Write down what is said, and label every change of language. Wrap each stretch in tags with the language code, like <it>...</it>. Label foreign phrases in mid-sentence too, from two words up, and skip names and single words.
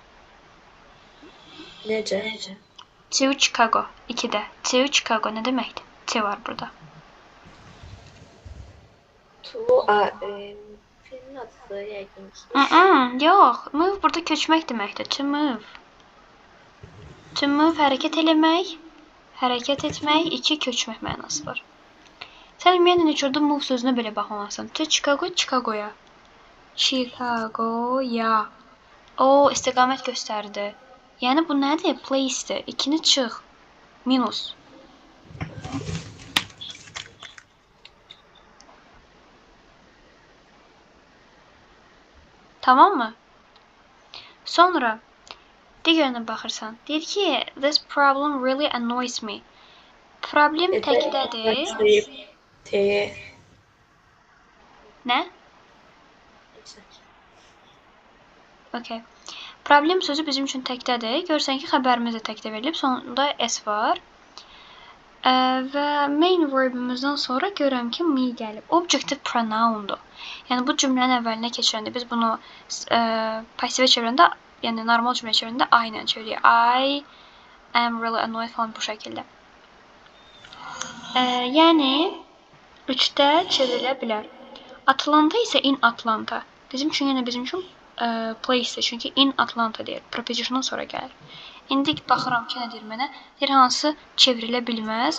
<az>Necə?</az> <en>To Chicago</en> <az>2-də.</az> <en>To Chicago</en> <az>nə deməkdir? T var burada. Filmin adı yəqin ki. Yox, move burada köçmək deməkdir.</az> <en>To move. To move</en> <az>hərəkət eləmək, hərəkət etmək, 2 köçmək mənası var. Sən ümumiyyətlə heç orada move sözünə belə baxmalısan.</az> <en>To Chicago,</en> <az>Chicagoya. Chicagoya. O, istiqamət göstərdi. Yəni bu nədir? Place'dir. 2-ni çıx. Minus. Tamam mı? Sonra digərinə baxırsan. Deyir ki,</az> <en>this problem really annoys me.</en> <az>Problem təkdədir. Nə? Okay. Problem sözü bizim üçün təkdədir. Görsən ki, xəbərimiz də təkdə verilib. Sonunda S var. Və main verbimizdən sonra görürəm ki, me gəlib. Objective pronoundur. Yəni bu cümlənin əvvəlinə keçirəndə biz bunu passivə çevirəndə, yəni normal cümlə çevirəndə I ilə çeviririk.</az> <en>I am really annoyed</en> <az>falan bu şəkildə. Yəni 3-də çevrilə bilər. Atlanta isə</az> <en>in Atlanta.</en> <az>Bizim üçün place-dir. Çünki</az> <en>in Atlanta</en> <az>deyir. Prepositiondan sonra gəlir. İndi baxıram ki, nə deyir mənə? Deyir, hansı çevrilə bilməz?</az>